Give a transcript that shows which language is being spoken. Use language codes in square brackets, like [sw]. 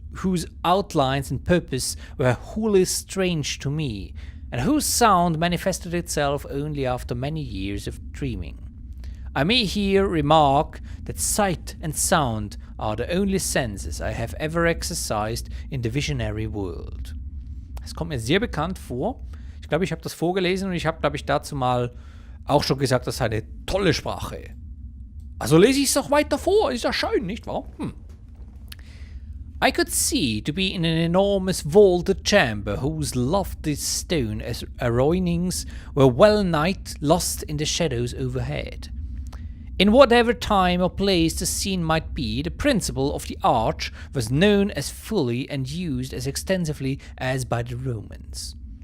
[en] whose outlines and purpose were wholly strange to me, and whose sound manifested itself only after many years of dreaming. I may here remark that sight and sound are the only senses I have ever exercised in the visionary world. [de] Es kommt mir sehr bekannt vor. Ich glaube, ich habe das vorgelesen und ich habe, glaube ich, dazu mal auch schon gesagt, das sei eine tolle Sprache. Also lese ich es doch weiter vor, ist ja schön, nicht wahr? [en] I could see to be in an enormous vaulted chamber whose lofty stone aroinings were well-nigh lost in the shadows overhead. In whatever time or place the scene might be, the principle of the arch was known as fully and used as extensively as by the Romans.